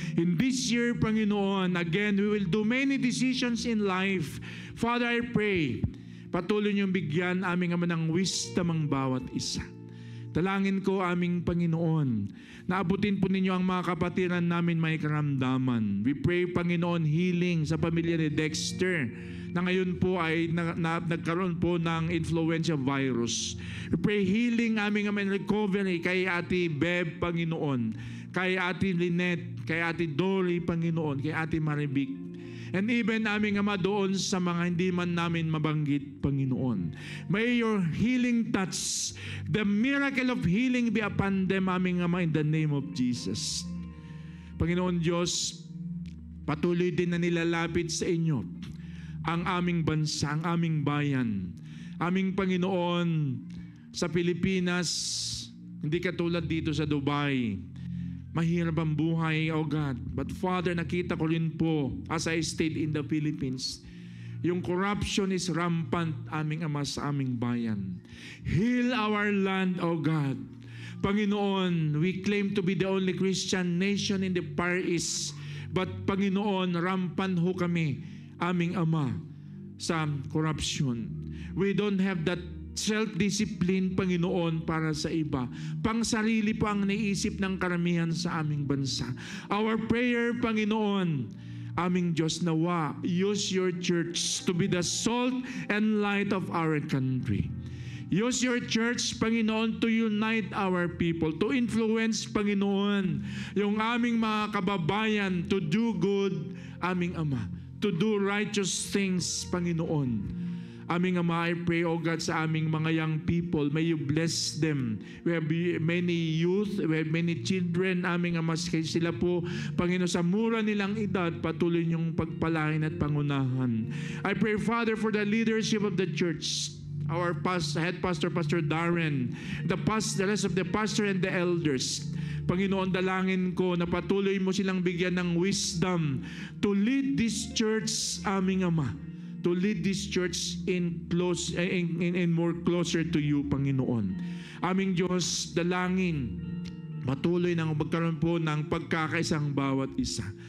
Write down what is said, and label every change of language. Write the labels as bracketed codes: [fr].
[en] In this year, Panginoon, again, we will do many decisions in life. Father, I pray, [tl] patuloy niyong bigyan aming Ama ng wisdom ang bawat isa. Dalangin ko, aming Panginoon, na abutin po ninyo ang mga kapatiran namin may karamdaman. [en] We pray, [tl] Panginoon, healing sa pamilya ni Dexter, na ngayon po ay nagkaroon po ng influenza virus. [en] We pray healing [tl] aming recovery kay Ate Beb, Panginoon, kay Ate Lynette, kay Ate Dory, Panginoon, kay Ate Marivic, and even aming Ama doon sa mga hindi man namin mabanggit, Panginoon. [en] May your healing touch, the miracle of healing be upon them, [tl] aming Ama, [en] in the name of Jesus. [tl] Panginoon Diyos, patuloy din na nilalapit sa inyo ang aming bansa, ang aming bayan. Aming Panginoon, sa Pilipinas, hindi katulad dito sa Dubai. Mahirap ang buhay, [en] O God. But Father, [tl] nakita ko rin po, [en] as I stayed in the Philippines, [tl] yung [en] corruption is rampant, [tl] aming Ama, sa aming bayan. [en] Heal our land, O God. Panginoon, we claim to be the only Christian nation in the Far East. [tl] But Panginoon, rampant ho kami, aming Ama, sa corruption. [en] We don't have that self-discipline, Panginoon, [tl] para sa iba. Pang sarili po ang naisip ng karamihan sa aming bansa. [en] Our prayer, Panginoon, [tl] aming Diyos, nawa, [en] use your church to be the salt and light of our country. Use your church, Panginoon, to unite our people, to influence, Panginoon, [tl] yung aming mga kababayan [en] to do good, [tl] aming Ama, [en] to do righteous things, Panginoon. [tl] Aming Ama, [en] I pray, O God, [tl] sa aming mga [en] young people, may you bless them. We have many youth, we have many children, [tl] aming Ama, sila po, Panginoon, sa mura nilang edad, patuloy niyong pagpalain at pangunahan. [en] I pray, Father, for the leadership of the church, our head pastor, Pastor Darren, the rest of the pastor and the elders. Panginoon, [tl] dalangin ko na patuloy mo silang bigyan ng [en] wisdom to lead this church, [tl] aming Ama, [en] to lead this church in more closer to you, Panginoon. [tl] Aming Diyos, dalangin, patuloy nang magkaroon po ng pagkakaisang bawat isa.